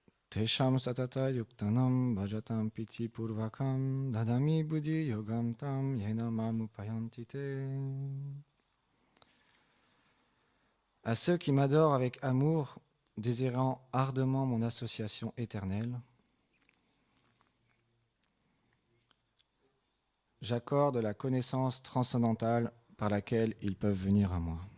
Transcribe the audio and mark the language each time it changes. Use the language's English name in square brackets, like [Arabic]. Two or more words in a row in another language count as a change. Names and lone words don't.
[Sanskrit] तेषां सतत युक्तानां भजतां पिति पूर्वकं ददामि बुद्धि योगं तं येन मामुपयान्तिते. [French] À ceux qui m'adorent avec amour, désirant ardemment mon association éternelle, j'accorde la connaissance transcendantale par laquelle ils peuvent venir à moi.